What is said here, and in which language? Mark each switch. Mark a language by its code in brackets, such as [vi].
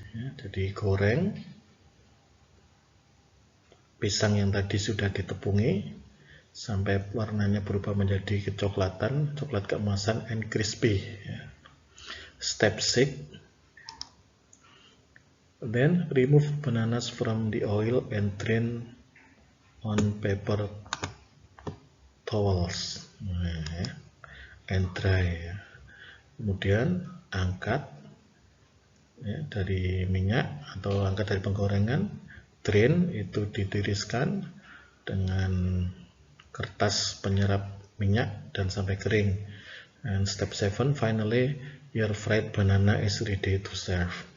[id] Ya, jadi goreng pisang yang tadi sudah ditepungi sampai warnanya berubah menjadi kecoklatan, coklat keemasan, [en] and crispy. [id] Ya. [en] Step 6, then remove bananas from the oil and drain on paper towels, and dry. [id] Kemudian angkat ya, dari minyak atau angkat dari penggorengan, drain itu ditiriskan dengan kertas penyerap minyak dan sampai kering. [en] And step 7, finally your fried banana is ready to serve.